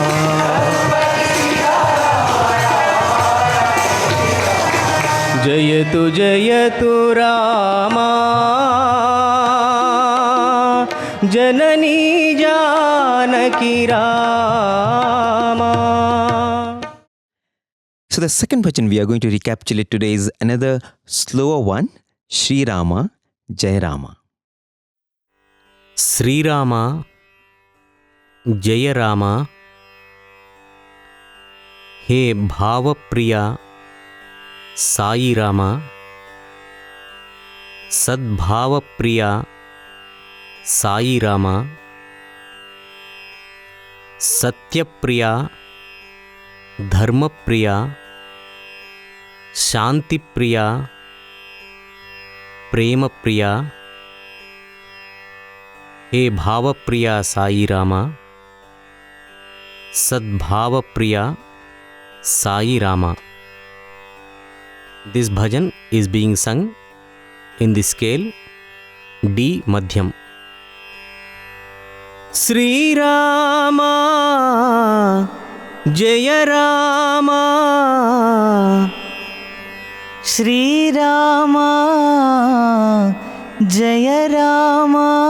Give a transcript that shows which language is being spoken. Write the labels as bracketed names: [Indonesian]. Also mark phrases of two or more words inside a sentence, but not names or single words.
[Sanskrit] जयतु जयतु राम जननी जानकी राम. [English] So the second bhajan we are going to recapitulate today is another slower one, [Sanskrit] श्री राम, जय राम. శ్రీరామ జయ రామ హే భావప్రియ సాయి రామ సద్భావప్రియ సాయి రామ సత్యప్రియ ధర్మప్రియ శాంతిప్రియ ప్రేమప్రియ हे भावप्रिया साई रामा सद्भावप्रिया साई रामा. [English] This bhajan is being sung in the scale D madhyam. [Sanskrit] श्री राम जय राम श्री राम जय राम